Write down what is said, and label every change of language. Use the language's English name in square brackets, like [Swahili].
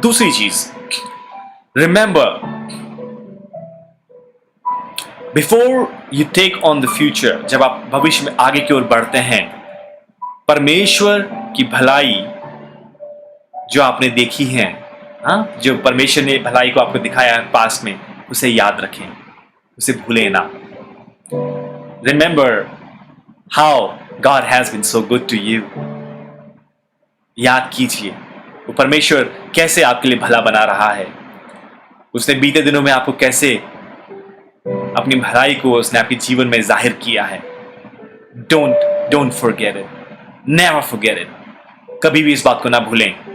[Hindi] दूसरी चीज, [English] remember, before you take on the future, [Hindi] जब आप भविष्य में आगे की ओर बढ़ते हैं, परमेश्वर की भलाई जो आपने देखी है, जो परमेश्वर ने भलाई को आपको दिखाया है पास्ट में, उसे याद रखें, उसे भूलें ना। [English] Remember how God has been so good to you. [Hindi] याद कीजिए वो परमेश्वर कैसे आपके लिए भला बना रहा है। उसने बीते दिनों में आपको कैसे अपनी भलाई को उसने आपके जीवन में जाहिर किया है। [English] Don't forget it. Never forget it. [Hindi] कभी भी इस बात को ना भूलें।